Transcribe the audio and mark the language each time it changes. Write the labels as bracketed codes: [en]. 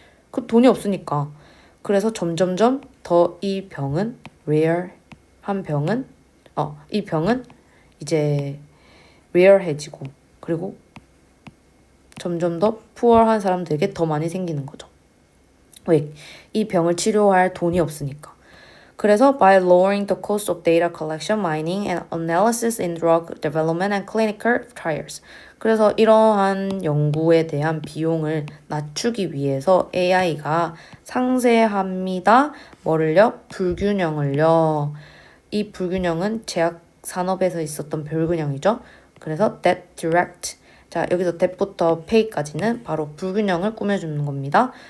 [ko] 그 돈이 없으니까. 그래서 점점점 더 이 병은 rare한 병은 이 병은 이제 rare해지고 그리고 점점 더 poor한 사람들에게 더 많이 생기는 거죠. 왜? 이 병을 치료할 돈이 없으니까. [en] 그래서 by lowering the cost of data collection, mining, and analysis in drug development and clinical trials. [ko] 그래서 이러한 연구에 대한 비용을 낮추기 위해서 AI가 상세합니다. 뭐를요? 불균형을요. 이 불균형은 제약 산업에서 있었던 불균형이죠. 그래서 [en] that direct [ko] 자, 여기서 that부터 pay까지는 바로 불균형을 꾸며주는 겁니다.